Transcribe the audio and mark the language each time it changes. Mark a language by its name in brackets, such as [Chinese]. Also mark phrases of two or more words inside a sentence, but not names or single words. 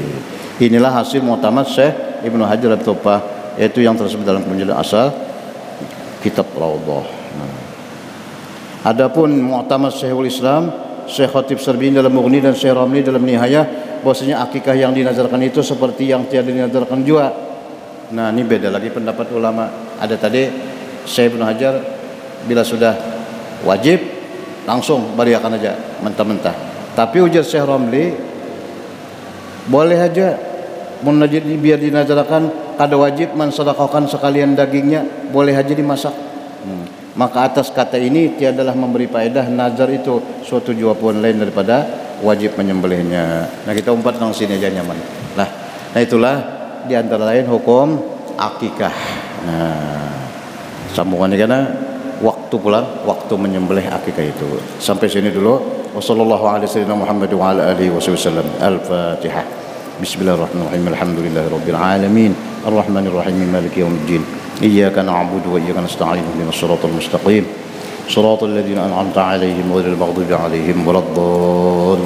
[Indonesian] Inilah hasil mu'tamad Syekh Ibnu Hajar At-Tuffah, yaitu yang tersebut dalam penjelasan asal kitab Raudhah. Adapun mu'tamad Syekhul Islam Syekh Khatib Syarbini dalam Mughni dan Syekh Ramli dalam Nihayah, bahwasanya akikah yang dinazarkan itu seperti yang tiada dinazarkan juga. Nah, ini beda lagi pendapat ulama. Ada tadi Syekh Ibnu Hajar bila sudah wajib langsung beriakan aja mentah-mentah. Tapi ujar Syekh Ramli boleh aja munajid biar dinazarkan kada wajib mensedekahkan sekalian dagingnya, boleh aja dimasak. Maka atas kata ini tiadalah memberi faedah nazar itu suatu jawaban lain daripada wajib menyembelihnya. [Banjar] Nah, kita umpat nang sini aja nyaman. Nah itulah di antara lain hukum akikah. [Indonesian] Nah, sambungannya karena waktu pulang, waktu menyembelih akikah itu. Sampai sini dulu. [Arabic] والسلام عليكم ورحمة الله وبركاته. Al-Fatihah. بسم الله الرحمن الرحيم الحمد لله رب العالمين. الرحمن الرحيم مالك يوم الدين. إياك نعبد وإياك نستعين اهدنا الصراط المستقيم. صراط الذين أنعمت عليهم غير المغضوب عليهم ولا الضالين.